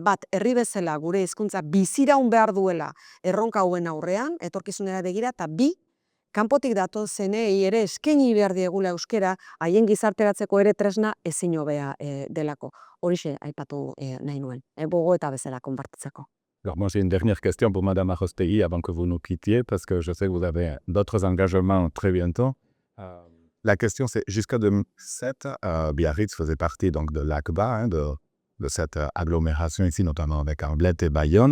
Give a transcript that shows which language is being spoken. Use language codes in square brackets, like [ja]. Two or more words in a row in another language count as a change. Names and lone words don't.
[eu] Bat, herri bezala gure hizkuntza biziraun behar duela erronka hauen aurrean, etorkizunera begira, eta bi, kanpotik datozenei ere eskaini behar diegula euskara, haien gizarteratzeko ere tresna ezin hobea delako. Horixe aipatu nahi nuen, gogoeta bezala konpartitzeko. [fr] Alors moi, j'ai une dernière question pour Madame Arostegui avant que vous nous quittiez, parce que je sais que vous avez d'autres engagements très bientôt. La question, c'est jusqu'à 2007, Biarritz faisait partie donc de l'ACBA, de cette agglomération ici, notamment avec Amblette et Bayonne.